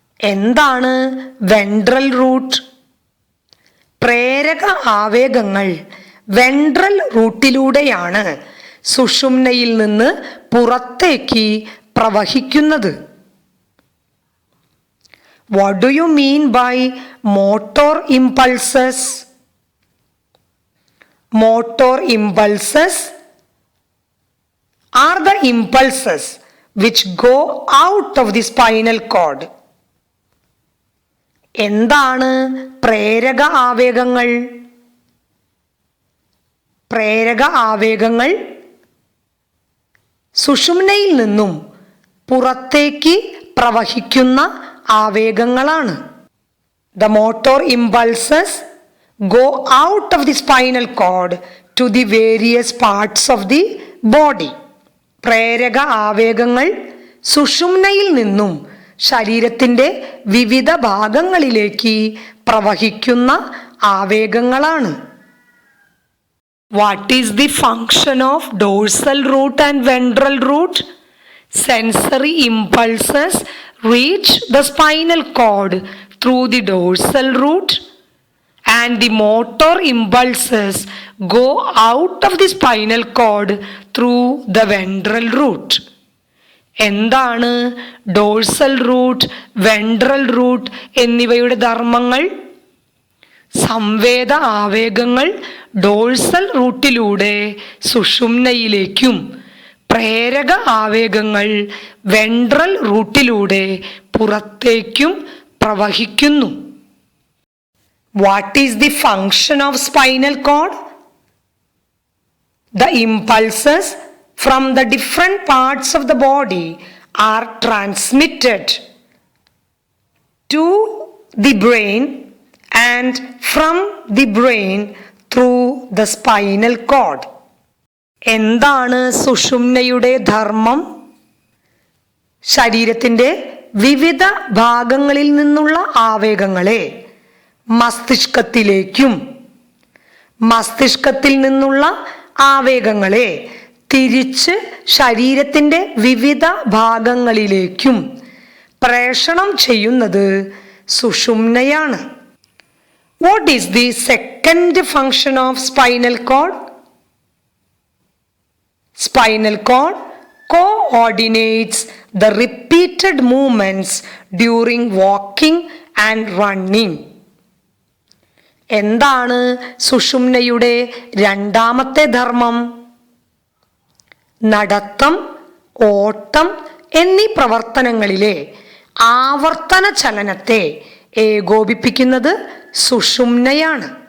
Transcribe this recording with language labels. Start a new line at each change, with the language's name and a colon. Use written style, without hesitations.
Malayalam: എന്താണ് ventral root? പ്രേരക ആവേഗങ്ങൾ ventral റൂട്ടിലൂടെയാണ് സുഷുമ്നയിൽ നിന്ന് പുറത്തേക്ക് പ്രവഹിക്കുന്നത്.
English: What do you mean by motor impulses? Motor impulses are the impulses which go out of the spinal cord.
Malayalam: എന്താണ് പ്രേരക ആവേഗങ്ങൾ? പ്രേരക ആവേഗങ്ങൾ സുഷുമ്നയിൽ നിന്നും പുറത്തേക്ക് പ്രവഹിക്കുന്ന ആവേഗങ്ങളാണ്.
English: The motor impulses go out of the spinal cord to the various parts of the body.
Malayalam: പ്രേരക ആവേഗങ്ങൾ സുഷുമ്നയിൽ നിന്നും ശരീരത്തിൻ്റെ വിവിധ ഭാഗങ്ങളിലേക്ക് പ്രവഹിക്കുന്ന ആവേഗങ്ങളാണ്.
English: What is the function of dorsal root and ventral root? Sensory impulses reach the spinal cord through the dorsal root and the motor impulses go out of the spinal cord through the ventral root.
Malayalam: എന്താണ് dorsal root, ventral root എന്നിവയുടെ ധർമ്മങ്ങൾ? സംവേദ ആവേഗങ്ങൾ dorsal റൂട്ടിലൂടെ സുഷുമ്നയിലേക്കും പ്രേരക ആവേഗങ്ങൾ ventral റൂട്ടിലൂടെ പുറത്തേക്കും പ്രവഹിക്കുന്നു.
English: What is the function of spinal cord? The impulses from the different parts of the body are transmitted to the brain and from the brain through the spinal cord.
Malayalam: എന്താണ് സുഷുമ്നയുടെ ധർമ്മം? ശരീരത്തിൻ്റെ വിവിധ ഭാഗങ്ങളിൽ നിന്നുള്ള ആവേഗങ്ങളെ മസ്തിഷ്കത്തിലേക്കും മസ്തിഷ്കത്തിൽ നിന്നുള്ള ആവേഗങ്ങളെ തിരിച്ച് ശരീരത്തിൻ്റെ വിവിധ ഭാഗങ്ങളിലേക്കും പ്രേഷണം ചെയ്യുന്നത് സുഷുമ്നയാണ്.
English: What is the second function of spinal cord? Spinal cord coordinates the repeated movements during walking and running.
Malayalam: എന്താണ് സുഷുമ്നയുടെ രണ്ടാമത്തെ ധർമ്മം? നടത്തം, ഓട്ടം എന്നീ പ്രവർത്തനങ്ങളിലെ ആവർത്തന ചലനത്തെ ഏകോപിപ്പിക്കുന്നത് സുഷുമ്നയാണ്.